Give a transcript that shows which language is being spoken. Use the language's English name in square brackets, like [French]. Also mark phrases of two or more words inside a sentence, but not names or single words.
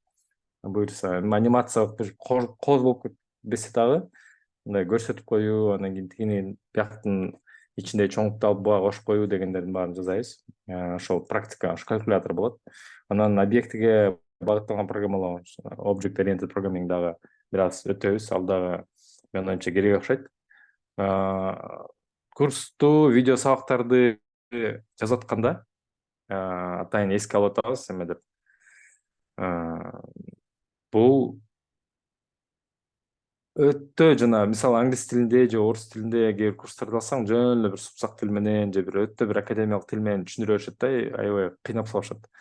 [Kyrgyz] Буюрса, анимация бир кооз болуп кетпесе дагы, мындай көрсөтүп коюу, анан кийин тигини бияктын ичинде чоңукту алып буга кошуп коюу дегендердин баарын жасайбыз. Ошол практика, ошол калькулятор болот. Анан объектиге багытталган программалоо, [English] object oriented programming [Kyrgyz] дагы бир аз өтөбүз. Ал дагы менин оюмча керек окшойт. Курсту, видео сабактарды жазып атканда атайын эске алып атабыз эме деп. Бул өтө жана мисалы англис тилинде же орус тилинде эгер курстарды алсаң, жөн эле бир супсак тил менен же бир өтө бир академиялык тил менен түшүндүрө беришет да, аябай кыйнап салышат.